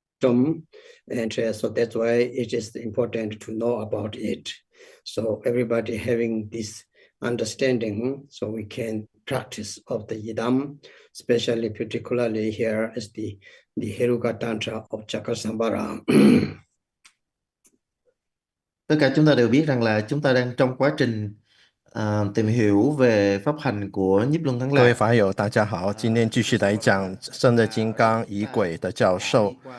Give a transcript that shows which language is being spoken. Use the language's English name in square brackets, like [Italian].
[English] wisdom, and so that's why it is important to know about it. So everybody having this understanding, so we can practice of the Yidam, especially particularly here is the Heruka Tantra of Chakasambhara. [Vietnamese] Tất cả chúng ta đều biết rằng là chúng ta đang trong quá trình tìm hiểu về pháp hành của Nhiếp Luân Thắng [Chinese] 各位 [Vietnamese] Lạc. [Chinese] 法友，大家好，今天继续来讲圣的金刚仪轨的教授。